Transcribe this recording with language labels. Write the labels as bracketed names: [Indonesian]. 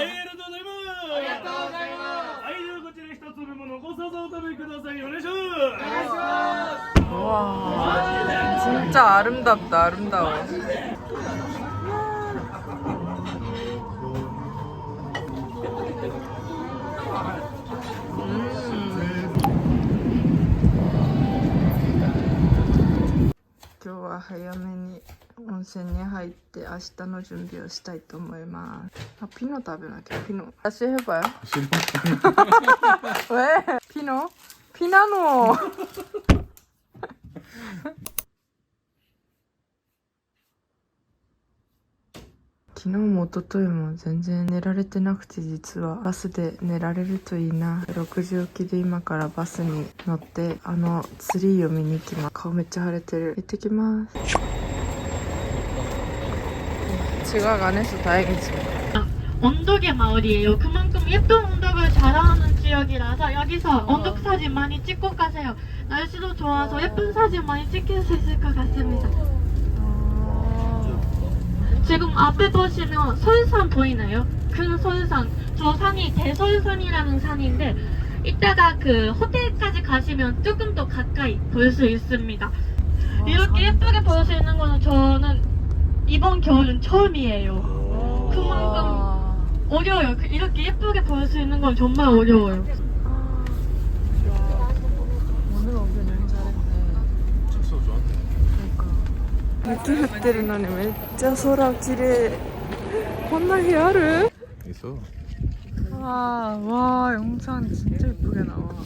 [Japanese] ありがとうございます。ありがとうございます。はい、ではこちら一粒も残さずお食べください。お願いします。お願いします。 [Korean] 와 진짜 아름답다 아름다워. [Japanese] 今日は早めに温泉に入って明日の準備をしたいと思います。 [Korean] 아 피노 [Japanese] 食べなきゃ [Korean] 피노 다시 해봐요. 왜? 피노? 피나노. [Japanese] 昨日も一昨日も全然寝られてなくて、実はバスで寝られるといいな。 6時起きで今からバスに乗ってツリーを見に行きます。顔めっちゃ腫れてる。行ってきます。 [Korean] 지각 안 해서 다행이지만. 언덕의 마을이에요. 그만큼 예쁜 언덕을 자랑하는 지역이라서 여기서 언덕 사진 많이 찍고 가세요. 날씨도 좋아서 예쁜 사진 많이 찍힐 수 있을 것 같습니다. 지금 앞에 보시면 설산 보이나요? 큰 설산. 저 산이 대설산이라는 산인데 이따가 그 호텔까지 가시면 조금 더 가까이 볼 수 있습니다. 이렇게 예쁘게 볼 수 있는 거는 저는 이번 겨울은 처음이에요. 그만큼 어려워요. 이렇게 예쁘게 볼 수 있는 건 정말 어려워요. 오늘 오길 너무 잘했네. 쳤어 좋았네. 그러니까. [Japanese] 雪降ってるのにめっちゃ空綺麗。こんな日ある? [Korean] 있어. 와 영상 진짜 예쁘게 나와.